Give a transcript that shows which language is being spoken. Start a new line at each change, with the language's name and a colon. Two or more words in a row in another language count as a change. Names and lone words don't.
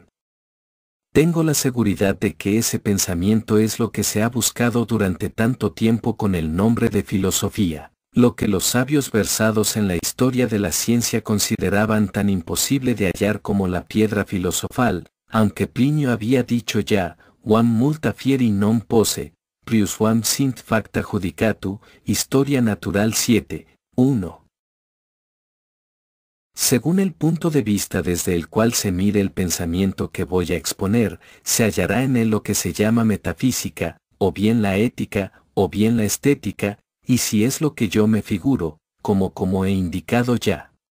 Spanish: Tengo la seguridad de que ese pensamiento es lo que se ha buscado durante tanto tiempo con el nombre de filosofía, lo que los sabios versados en la historia de la ciencia consideraban tan imposible de hallar como la piedra filosofal, aunque Plinio había dicho ya,
Latin: "Quam multa fieri non posse, prius quam sint facta judicatu",
Spanish: Historia Natural 7, 1. Según el punto de vista desde el cual se mire el pensamiento que voy a exponer, se hallará en él lo que se llama metafísica, o bien la ética, o bien la estética, y si es lo que yo me figuro, como he indicado ya.